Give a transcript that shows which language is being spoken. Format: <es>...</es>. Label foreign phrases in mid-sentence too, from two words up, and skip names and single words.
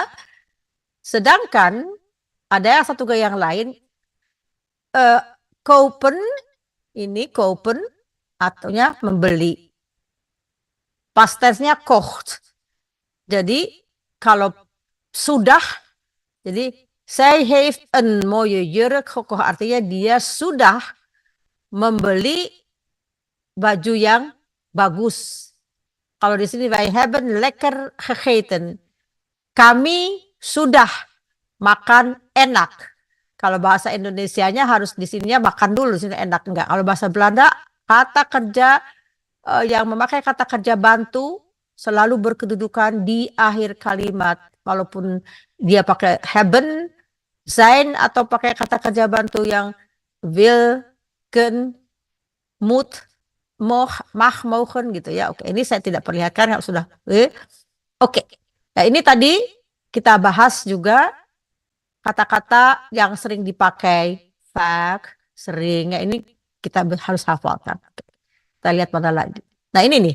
<id>Sedangkan ada satu gaya yang lain, kopen, ini kopen, artinya membeli.</id> <en>Past tense-nya</en> <nl>kocht.</nl> <id>Jadi kalau sudah, jadi</id> <nl>zij heeft een mooie jurk gekocht,</nl> <id>artinya dia sudah membeli baju yang bagus. Kalau di sini</id> <nl>wij hebben lekker gegeten.</nl> <id>Kami sudah makan enak. Kalau bahasa Indonesianya harus di sininya makan dulu, sini enak enggak. Kalau bahasa Belanda kata kerja yang memakai kata kerja bantu selalu berkedudukan di akhir kalimat. Walaupun dia pakai</id> <nl>hebben, zijn,</nl> <id>atau pakai kata kerja bantu yang</id> <en>will, can,</en> <nl>moet, mag, mogen</nl> <id>gitu ya. Oke, ini saya tidak perlihatkan, sudah. Oke. Nah, ini tadi kita bahas juga kata-kata yang sering dipakai, vaak, sering. Ya, ini kita harus hafalkan. Kita lihat mana lagi. Nah, ini nih.</id>